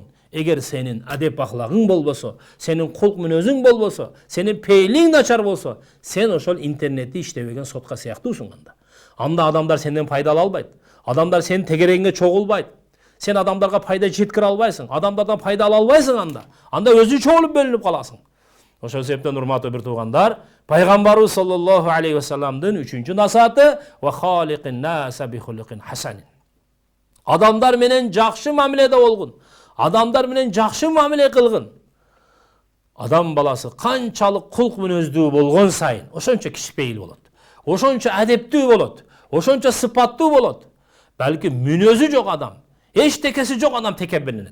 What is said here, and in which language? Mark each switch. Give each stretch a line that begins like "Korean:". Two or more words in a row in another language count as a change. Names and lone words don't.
Kyrgyz: Эгер сенин адеп ахлагың болбосо, сенин кулк мүнөзүң болбосо, сенин пейлиң начар болсо, сен ошол интернетти иштебеген сотка сыяктуусуң анда. Анда адамдар сенден пайдалана албайт. Адамдар сенин тегерегиңе чогулбайт. Сен адамдарга пайда жеткире албайсың. Адамдардан пайда ала албайсың анда. Анда өзү чогулуп бөлүнүп каласың. Ошол себептен урматтуу бир туугандар, пайгамбарыбыз
Arabic: صلى الله عليه
Kyrgyz: салламдын 3-чү насааты
Arabic: وخالق الناس بخلق حسن.
Kyrgyz: Адамдар менен жакшы мамиледе болгун. Адамдар менен жакшы мамиле кылгын. Адам баласы канчалык кулк мүнөздүү болгон сайын, ошончо кичпейил болот. Ошончо адептүү болот. Ошончо сыпаттуу болот. Балки мүнөзү жок адам, эчтекеси жок адам текеберленет.